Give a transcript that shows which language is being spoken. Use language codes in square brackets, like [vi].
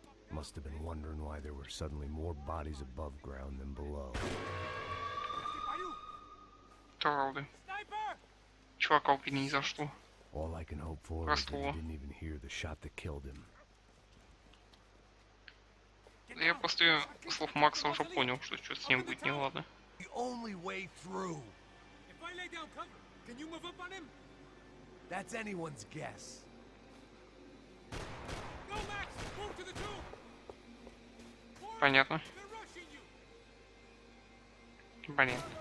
[en] Must have been wondering why there were suddenly more bodies above ground than below. [ru] Правда. Чувака убили ни за что. [en] All I can hope for is that he didn't even hear the shot that killed him. [ru] Я после слов Макса уже понял, что что-то с ним будет неладно. [en] The only way through. If I lay down cover, can you move up on him? That's anyone's guess. Go, Max! Move to the tomb! [ru] Понятно. [en] They're rushing you! [ru] Блин.